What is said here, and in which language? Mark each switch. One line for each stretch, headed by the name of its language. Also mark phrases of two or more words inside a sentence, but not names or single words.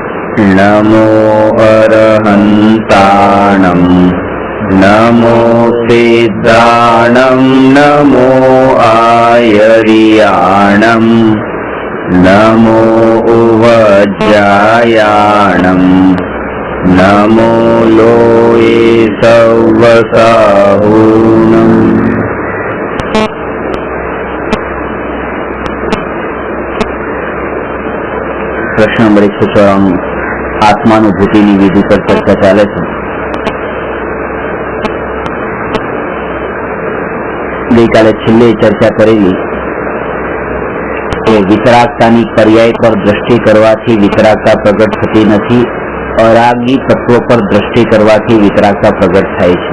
Prakrit languages: नमो अरहन्ताणं नमो सिद्धाणं नमो आयर्याणं नमो उवज्जायाणं नमो लोये सव्वसाहूनम्।
Gujarati: પ્રશ્ન નંબર 194 આત્માનુભૂતિની વિધિ પર ચર્ચા ચાલે છે। ગઈકાલે છેલ્લે ચર્ચા કરેલી કે વિતરાગતાની પર્યાય પર દ્રષ્ટિ કરવાથી વિતરાગતા પ્રગટ થતી નથી, અરાગી તત્વ પર દ્રષ્ટિ કરવાથી વિતરાગતા પ્રગટ થાય છે।